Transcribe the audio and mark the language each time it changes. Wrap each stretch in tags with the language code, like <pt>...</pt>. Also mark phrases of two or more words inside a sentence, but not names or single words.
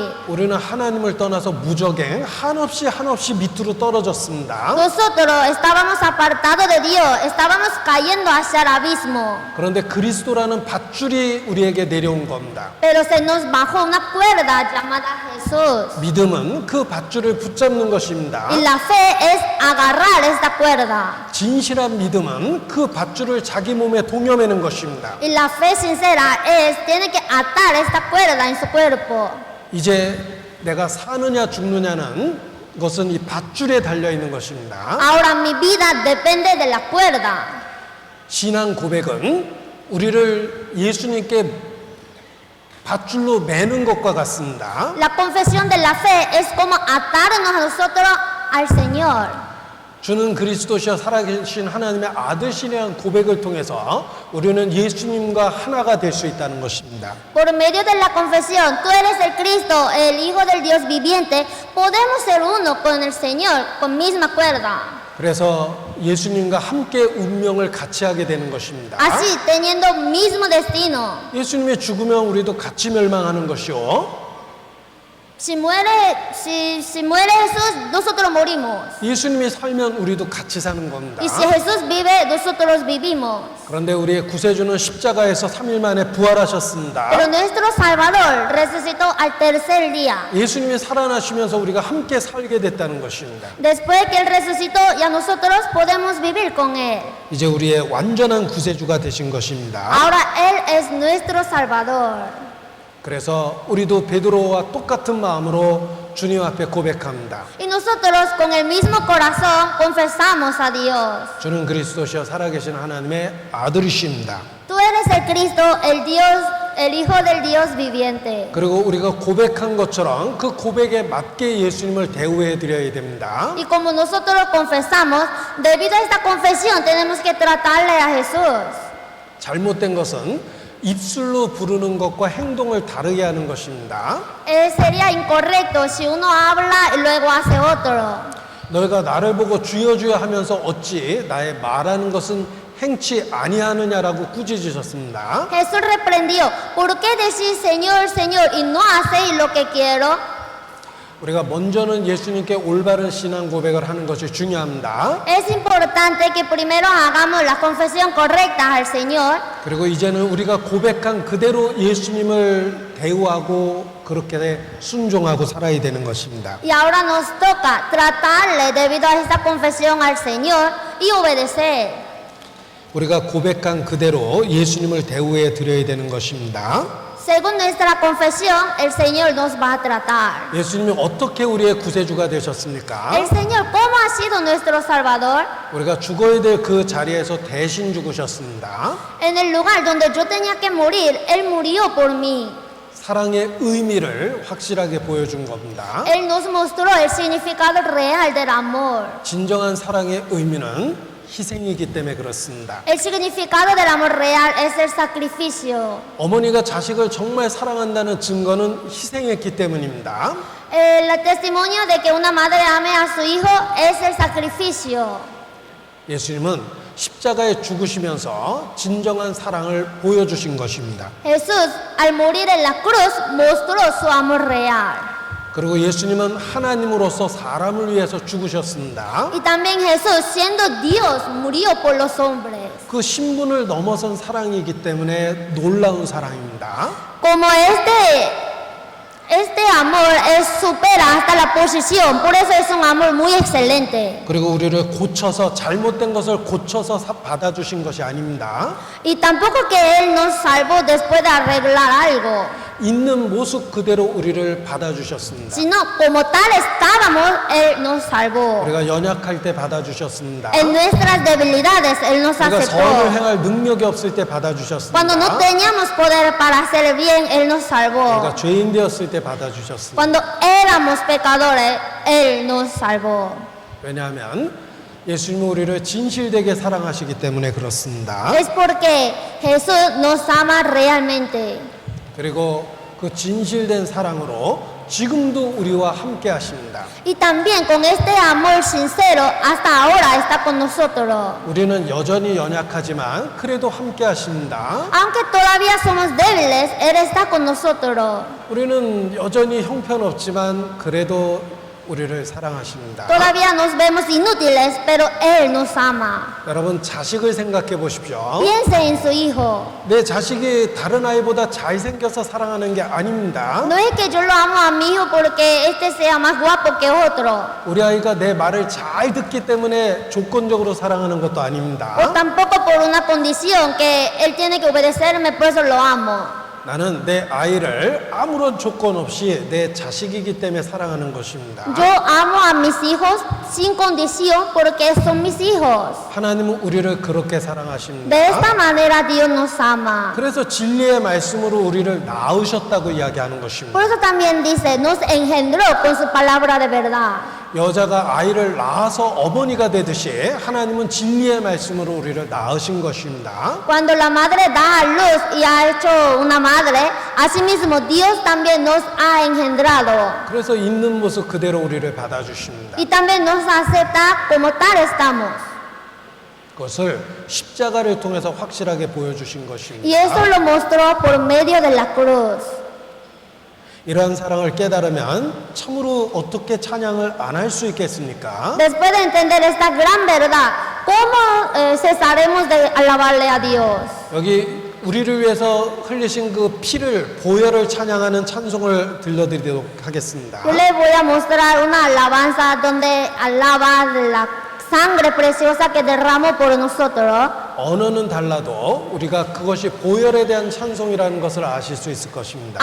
<ko>우리는 하나님을 떠나서 무적행 한없이 밑으로 떨어졌습니다.</ko> <es>Nosotros estábamos apartados de Dios, estábamos cayendo hacia el abismo.</es> <ko>그런데 그리스도라는 밧줄이 우리에게 내려온 겁니다.</ko> <es>Pero se nos bajó una cuerda llamada Jesús.</es> <ko>믿음은 그 밧줄을 붙잡는 것입니다.</ko> <es>Y la fe es agarrar esta cuerda.</es> <ko>진실한 믿음은 그 밧줄을 자기 몸에 동여매는 것입니다.</ko> <es>Y la fe sincera es, tiene que atar esta cuerda en su cuerpo.</es> <ko>이제 내가 사느냐 죽느냐는 것은 이 밧줄에 달려 있는 것입니다.</ko> <es>Ahora mi vida depende de la cuerda.</es> <ko>신앙 고백은 우리를 예수님께 밧줄로 매는 것과 같습니다.</ko> <es>La confesión de la fe es como atarnos a nosotros al Señor.</es> <ko>주는 그리스도시여 살아계신 하나님의 아들이라는 고백을 통해서 우리는 예수님과 하나가 될 수 있다는 것입니다.</ko> <es>Por medio de la confesión, tú eres el Cristo, el Hijo del Dios viviente, podemos ser uno con el Señor, con misma cuerda.</es> <ko>그래서 예수님과 함께 운명을 같이 하게 되는 것입니다.</ko> <es>Así, teniendo mismo destino.</es> <ko>예수님의 죽으면 우리도 같이 멸망하는 것이요.</ko> <es>Si muere Jesús, nosotros morimos.</es> <ko>예수님이 살면 우리도 같이 사는 겁니다.</ko> <es>Y si Jesús vive, nosotros vivimos.</es> <ko>그런데 우리의 구세주는 십자가에서 3일 만에 부활하셨습니다.</ko> <es>Pero nuestro Salvador resucitó al tercer día.</es> <ko>예수님이 살아나시면서 우리가 함께 살게 됐다는 것입니다.</ko> <es>Después que Él resucitó, ya nosotros podemos vivir con Él.</es> <ko>이제 우리의 완전한 구세주가 되신 것입니다.</ko> <es>Ahora Él es nuestro Salvador.</es> <ko>그래서 우리도 베드로와 똑같은 마음으로 주님 앞에 고백합니다.</ko> <es>Y nosotros con el mismo corazón confesamos a Dios.</es> <ko>주는 그리스도시여 살아계신 하나님의 아들이십니다.</ko> <es>Tú eres el Cristo, el Dios, el Hijo del Dios viviente.</es> <ko>그리고 우리가 고백한 것처럼 그 고백에 맞게 예수님을 대우해 드려야 됩니다.</ko> <es>Y como nosotros confesamos, debido a esta confesión tenemos que tratarle a Jesús.</es> <ko>잘못된 것은 입술로 부르는 것과 행동을 다르게 하는 것입니다.</ko> <es>Sería incorrecto si uno habla y luego hace otro.</es> <ko>너희가 나를 보고 주여 주여 하면서 어찌 나의 말하는 것은 행치 아니하느냐라고 꾸짖으셨습니다.</ko> <es>Jesús reprendió, ¿por qué decís Señor, Señor y no hacéis lo que quiero?</es> <ko>우리가 먼저는 예수님께 올바른 신앙 고백을 하는 것이 중요합니다.</ko> <es>Es importante que primero hagamos la confesión correcta al Señor</es> <ko>그리고 이제는 우리가 고백한 그대로 예수님을 대우하고 그렇게 순종하고 살아야 되는 것입니다.</ko> <es>y ahora nos toca tratarle debido a esta confesión al Señor y obedecer.</es> <ko>우리가 고백한 그대로 예수님을 대우해 드려야 되는 것입니다.</ko> <es>Según nuestra confesión, el Señor nos va a tratar.</es> <ko>예수님이 어떻게 우리의 구세주가 되셨습니까?</ko> <es>El Señor, ¿cómo ha sido nuestro Salvador?</es> <ko>우리가 죽어야 될 그 자리에서 대신 죽으셨습니다.</ko> <es>En el lugar donde yo tenía que morir, Él murió por mí.</es> <ko>사랑의 의미를 확실하게 보여준 겁니다.</ko> <es>Él nos mostró el significado real del amor.</es> <ko>진정한 사랑의 의미는 희생이기 때문에 그렇습니다.</ko> <es>El significado del amor real es el sacrificio.</es> <ko>어머니가 자식을 정말 사랑한다는 증거는 희생했기 때문입니다.</ko> <es>El testimonio de que una madre ame a su hijo es el sacrificio.</es> <ko>예수님은 십자가에 죽으시면서 진정한 사랑을 보여주신 것입니다.</ko> <es>Jesús, al morir en la cruz, mostró su amor real.</es> <ko>그리고 예수님은 하나님으로서 사람을 위해서 죽으셨습니다.</ko> <es>Y también Jesús, siendo Dios, murió por los hombres.</es> <ko>그 신분을 넘어선 사랑이기 때문에 놀라운 사랑입니다.</ko> <es>Como este amor supera hasta la posición, por eso es un amor muy excelente.</es> <ko>그리고 우리를 고쳐서 잘못된 것을 고쳐서 받아주신 것이 아닙니다.</ko> <es>Y tampoco que Él nos salvó después de arreglar algo,</es> <ko>있는 모습 그대로 우리를 받아주셨습니다.</ko> <es>sino como tal estábamos, Él nos salvó.</es> <ko>우리가 연약할 때 받아주셨습니다.</ko> <es>En nuestras debilidades, Él nos</es> <ko>우리가 선을</ko> <es>aceptó.</es> <ko>행할 능력이 없을 때 받아주셨습니다.</ko> <es>Cuando no teníamos poder para hacer el bien, Él nos salvó.</es> <ko>우리가 죄인 되었을 때 받아주셨습니다.</ko> <es>Cuando éramos pecadores, Él nos salvó.</es> <ko>왜냐하면 예수님은 우리를 진실되게 사랑하시기 때문에 그렇습니다.</ko> <es>Es porque Jesús nos ama realmente.</es> <ko>그리고 그 진실된 사랑으로 지금도 우리와 함께 하십니다.</ko> <es>Y también con este amor sincero, hasta ahora está con nosotros.</es> <ko>우리는 여전히 연약하지만 그래도 함께 하십니다.</ko> <es>Aunque todavía somos débiles, Él está con nosotros.</es> <ko>우리는 여전히 형편없지만 그래도 우리를 사랑하십니다.</ko> <es>Todavía nos vemos inútiles, pero Él nos ama.</es> <ko>여러분 자식을 생각해 보십시오.</ko> <es>Piense en su hijo.</es> <ko>내 자식이 다른 아이보다 잘생겨서 사랑하는 게 아닙니다.</ko> <es>No es que yo lo amo a mi hijo porque este sea más guapo que otro.</es> <ko>우리 아이가 내 말을 잘 듣기 때문에 조건적으로 사랑하는 것도</ko> <es>O</es> <ko>아닙니다.</ko> <es>tampoco por una condición que Él tiene que obedecerme, por eso lo amo.</es> <ko>나는 내 아이를 아무런 조건 없이 내 자식이기 때문에 사랑하는 것입니다.</ko> <es>Yo amo a mis hijos sin condición porque son mis hijos.</es> <ko>하나님은 우리를 그렇게</ko> <es>De</es> <ko>사랑하십니다.</ko> <es>esta manera Dios nos ama.</es> <ko>그래서 진리의 말씀으로 우리를 낳으셨다고 이야기하는 것입니다.</ko> <es>Por eso también dice, nos engendró con su palabra de verdad.</es> <ko>여자가 아이를 낳아서 어머니가 되듯이 하나님은 진리의 말씀으로 우리를 낳으신 것입니다.</ko> <es>Cuando la madre da a luz y ha hecho una madre, asimismo Dios también nos ha engendrado.</es> <ko>그래서 있는 모습 그대로 우리를 받아주십니다.</ko> <es>Y también nos acepta como tal estamos.</es> <ko>그것을 십자가를 통해서 확실하게 보여주신</ko> <es>Y</es> <ko>것입니다.</ko> <es>eso lo mostró por medio de la cruz.</es> <ko>이러한 사랑을 깨달으면 참으로 어떻게 찬양을 안 할 수 있겠습니까?</ko> <es>Después de entender esta gran verdad, ¿cómo cesaremos de alabarle a Dios?</es> <ko>여기 우리를 위해서 흘리신 그 피를 보혈을 찬양하는 찬송을 들려드리도록 하겠습니다.</ko> <es>Yo les voy a mostrar una alabanza donde alaba la sangre preciosa que derramó por nosotros.</es> <ko>언어는 달라도 우리가 그것이 보혈에 대한 찬송이라는 것을 아실 수 있을 것입니다.</ko>